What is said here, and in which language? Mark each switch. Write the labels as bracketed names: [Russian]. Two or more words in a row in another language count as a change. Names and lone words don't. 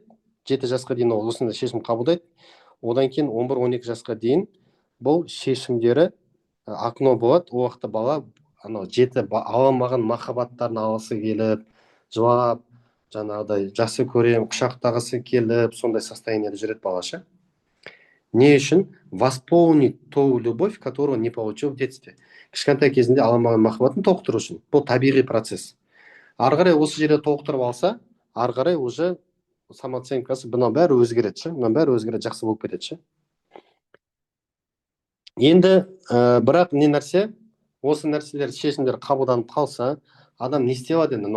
[Kazakh] 7 жасқа дейін ол осындай шешім қабылдайды. Одан кейін 11-12 жасқа дейін бұл шешімдері окно болады. Ол уақытта бала жеті ала алмаған махаббаттарын алғысы келіп, жылап, жаңағыдай жақсы көрем, құшақтағысы келіп, сондай состояниеде жүреді балаша. Не үшін? [Russian] Восполнить ту любовь, которую не получил в детстве. [Kazakh] Кішкентай кезінде ала алмаған махаббатын толықтыру үшін. Бұл табиғи процесс. Ары қарай осы жерде толықтырып алса, ары қарай уже самооценкасы бұның бәрі өзгереді, жақсы болып кетеді. Енді бірақ не нәрсе, осы нәрселер шешімдер қабылданып қалса, адам не істей алады енді?